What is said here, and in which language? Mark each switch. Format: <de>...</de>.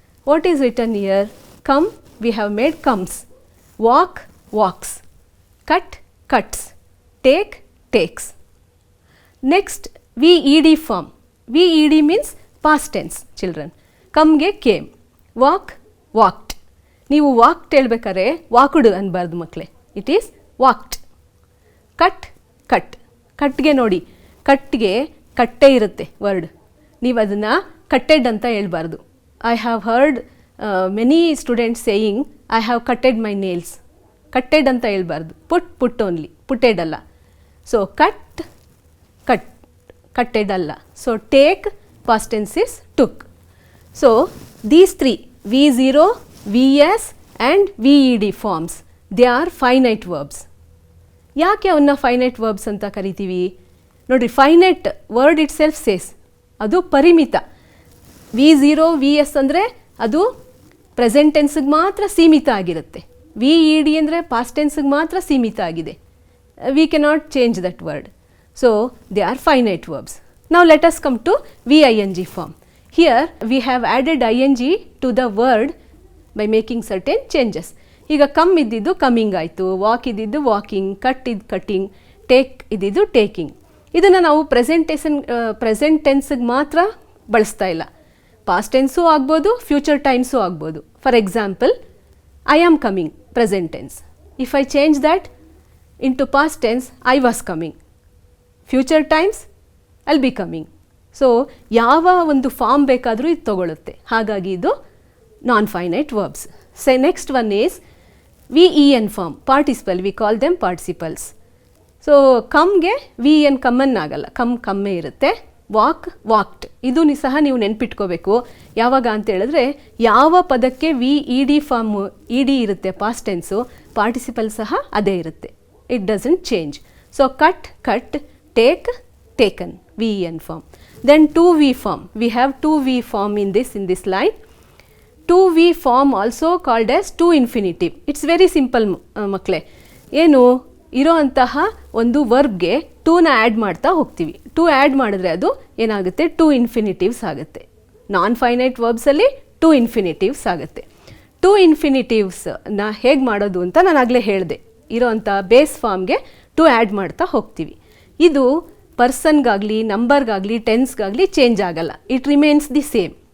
<en>What is written here? Come, we have made comes. Walk, walks. Cut, cuts. Take, takes. Next Ved form. Ved means past tense, children. Come ge came. Walk, walked.</en> <kn>ನೀವು walked ಹೇಳ್ಬೇಕಾದ್ರೆ walked ಅನ್ಬಾರ್ದು ಮಕ್ಕಳೇ.</kn> <en>It is walked. Cut, cut.</en> <kn>ಕಟ್ಗೆ ನೋಡಿ, ಕಟ್ಗೆ ಕಟ್ಟೆ ಇರುತ್ತೆ word. ನೀವು ಅದನ್ನು ಕಟ್ಟೆಡ್ ಅಂತ ಹೇಳ್ಬಾರ್ದು.</kn> <en>I have heard many students saying I have cutted my nails.</en> <kn>ಕಟ್ಟೆಡ್ ಅಂತ ಹೇಳ್ಬಾರ್ದು. ಪುಟ್ ಓನ್ಲಿ, ಪುಟ್ಟೆಡ್ ಅಲ್ಲ. ಸೊ ಕಟ್, ಕಟ್, ಕಟ್ಟೆಡ್ ಅಲ್ಲ.</kn> <en>So take past tense is took. So these three V0, Vs and Ved forms, they are finite verbs.</en> <kn>ಯಾಕೆ ಅವನ್ನ finite verbs ಅಂತ ಕರಿತೀವಿ? ನೋಡಿರಿ,</kn> <en>finite word itself says,</en> <kn>ಅದು ಪರಿಮಿತ. V0, Vs ಅಂದರೆ ಅದು ಪ್ರೆಸೆಂಟ್ ಟೆನ್ಸ್ಗೆ ಮಾತ್ರ ಸೀಮಿತ ಆಗಿರುತ್ತೆ. Ved ಅಂದರೆ ಪಾಸ್ಟ್ ಟೆನ್ಸ್ಗೆ ಮಾತ್ರ ಸೀಮಿತ ಆಗಿದೆ.</kn> <en>We cannot change that word. So they are finite verbs. Now let us come to Ving form. Here we have added ing to the word by making certain changes.</en> <kn>ಈಗ come ಇದ್ದಿದ್ದು coming ಆಯಿತು, walk ಇದ್ದಿದ್ದು walking, cut ಇದ್ದು cutting, take ಇದ್ದಿದ್ದು taking. ಇದನ್ನು ನಾವು present ಟೆನ್ಸ್ಗೆ ಮಾತ್ರ ಬಳಸ್ತಾ ಇಲ್ಲ. ಪಾಸ್ಟ್ ಟೆನ್ಸು ಆಗ್ಬೋದು, ಫ್ಯೂಚರ್ ಟೈಮ್ಸು ಆಗ್ಬೋದು.</kn> <en>For example, I am coming, present tense. If I change that into past tense, I was coming. Future times, I'll be coming.</en> <kn>So ಯಾವ ಒಂದು ಫಾರ್ಮ್ ಬೇಕಾದರೂ ಇದು ತಗೊಳ್ಳುತ್ತೆ. ಹಾಗಾಗಿ ಇದು</kn> <en>Non finite verbs. Next one is Ven form, participle. We call them participles.</en> <kn>So ಕಮ್ಗೆ Ven common ಆಗಲ್ಲ, ಕಮ್ಮೇ ಇರುತ್ತೆ. Walk, walked. ಇದು ಸಹ ನೀವು ನೆನ್ಪಿಟ್ಕೋಬೇಕು. ಯಾವಾಗ ಅಂತ ಹೇಳಿದ್ರೆ, ಯಾವ ಪದಕ್ಕೆ Ved ಫಾರ್ಮ್ Ed ಇರುತ್ತೆ ಪಾಸ್ಟ್ ಟೆನ್ಸು, ಪಾರ್ಟಿಸಿಪಲ್ ಸಹ ಅದೇ ಇರುತ್ತೆ.</kn> <en>It doesn't change. So cut, cut, take, taken, Ven form. Then 2V form. We have 2V form in this line. 2V form also called as to infinitive. It's very simple ಮಕ್ಕಳೇ.</en> <kn>ಏನು ಇರೋ ಅಂತಹ ಒಂದು ವರ್ಬ್ಗೆ ಟೂನ add ಮಾಡ್ತಾ ಹೋಗ್ತೀವಿ. To add ಮಾಡಿದ್ರೆ ಅದು ಏನಾಗುತ್ತೆ? ಟು ಇನ್ಫಿನಿಟಿವ್ಸ್ ಆಗುತ್ತೆ. ನಾನ್ ಫೈನೈಟ್ ವರ್ಬ್ಸಲ್ಲಿ ಟು ಇನ್ಫಿನಿಟಿವ್ಸ್ ಆಗುತ್ತೆ. ಟು ಇನ್ಫಿನಿಟಿವ್ಸ್ನ ಹೇಗೆ ಮಾಡೋದು ಅಂತ ನಾನು ಆಗಲೇ ಹೇಳಿದೆ. ಇರೋ ಅಂಥ ಬೇಸ್ ಫಾರ್ಮ್ಗೆ ಟು ಆ್ಯಡ್ ಮಾಡ್ತಾ ಹೋಗ್ತೀವಿ. ಇದು ಪರ್ಸನ್ಗಾಗಲಿ, ನಂಬರ್ಗಾಗಲಿ, ಟೆನ್ಸ್ಗಾಗಲಿ ಚೇಂಜ್ ಆಗಲ್ಲ.</kn> <en>It remains the same.</en>